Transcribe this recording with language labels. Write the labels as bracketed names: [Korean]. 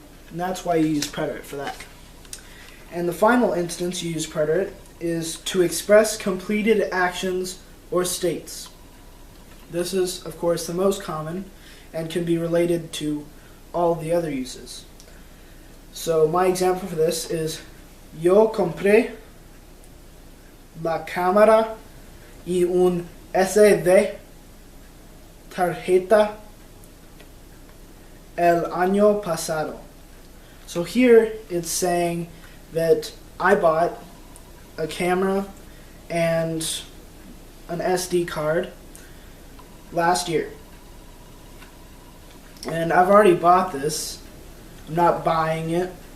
[English] And that's why you use preterite for that. And the final instance you use preterite is to express completed actions or states. This is, of course, the most common and can be related to all the other uses. So my example for this is [Spanish] yo compré la cámara y un SD tarjeta el año pasado. [English] So here it's saying that I bought a camera and an SD card last year. And I've already bought this. I'm not buying it.